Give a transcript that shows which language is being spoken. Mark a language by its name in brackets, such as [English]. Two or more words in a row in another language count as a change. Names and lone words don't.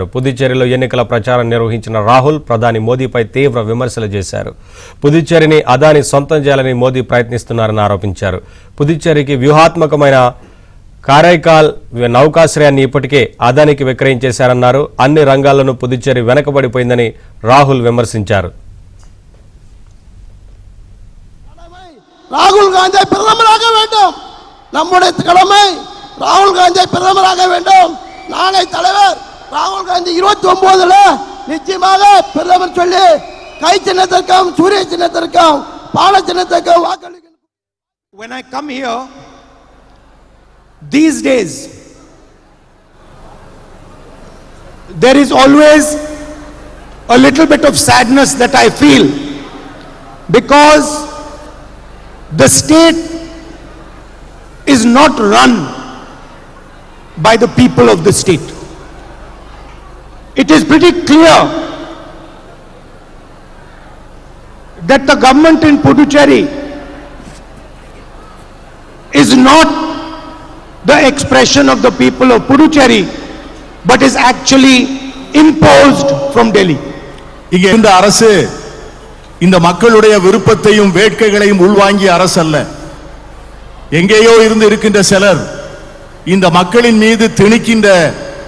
[Telugu] పుదుచ్చేరిలో ఎన్నికల ప్రచారం నిర్వహించిన రాహుల్ ప్రధాని మోదీపై తీవ్ర విమర్శలు చేశారు. పుదుచ్చేరిని అదాని సొంతం చేయాలని మోదీ ప్రయత్నిస్తున్నారని ఆరోపించారు. పుదుచ్చేరికి వ్యూహాత్మకమైన కారైకాల్ నౌకాశ్రయాన్ని ఇప్పటికే అదానికి విక్రయించేశారన్నారు. అన్ని రంగాల్లోనూ పుదుచ్చేరి వెనకబడిపోయిందని రాహుల్ విమర్శించారు. [Tamil] ராகுல் காந்தியை பிரதமராக வேண்டும். நம்முடைய கடமை ராகுல் காந்தியை பிரதமராக வேண்டும். நாளை தலைவர் ராகுல் காந்தி 29ல நிச்சயமாக பிரதமர் சொல்லி கை சின்னத்திற்கும் சூரிய சின்னத்திற்கும் பால சின்னத்திற்கும் வாக்களிக்கணும். [English] When I come here these days there is always a little bit of sadness that I feel because the state is not run by the people of the state. It is pretty clear that the government in Puducherry is not the expression of the people of Puducherry but is actually imposed from Delhi. [Tamil] இங்கே இந்த அரசு இந்த மக்களுடைய விருப்பத்தையும் வேட்கைகளையும் உள்வாங்கிய அரசு அல்ல. எங்கேயோ இருந்து இருக்கின்ற சிலர் இந்த மக்களின் மீது திணிக்கின்ற